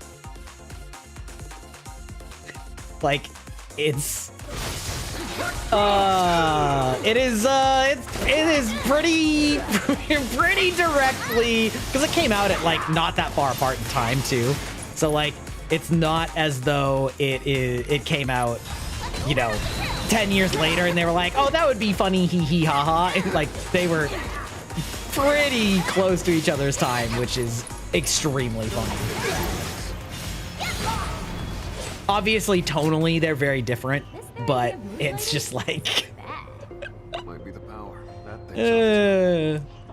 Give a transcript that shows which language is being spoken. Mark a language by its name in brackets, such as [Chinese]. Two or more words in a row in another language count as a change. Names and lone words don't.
[English] Like, it's it is pretty pretty directly, because it came out at like not that far apart in time too, so like it's not as though it came out, you know, 10 years later and they were like, oh, that would be funny, hee hee ha ha. Like, they were pretty close to each other's time, which is extremely funny. Obviously, tonally, they're very different, but it's just like... Might be the power. That thing's